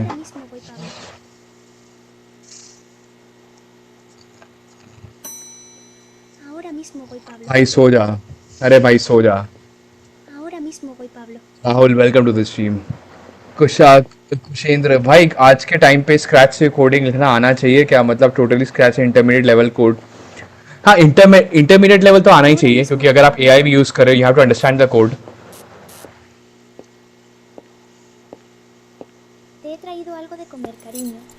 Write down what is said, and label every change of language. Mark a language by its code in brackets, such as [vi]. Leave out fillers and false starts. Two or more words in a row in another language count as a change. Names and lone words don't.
[es] Ahora mismo voy, Pablo. Ahora mismo voy, Pablo. [hi] भाई सो जा. अरे भाई सो जा. [es] Ahora mismo voy, Pablo. [hi] राहुल, [en] welcome to the stream. [hi] कुशेंद्र भाई, आज के टाइम पे स्क्रैच से कोडिंग लिखना आना चाहिए क्या? मतलब [en] totally scratch [hi] से [en] intermediate level code. [hi] हाँ, [en] intermediate level [hi] तो आना ही चाहिए, क्योंकि अगर आप एआई भी यूज कर रहे हो, [en] you have to understand the code. [es] Te he traído algo de comer, cariño.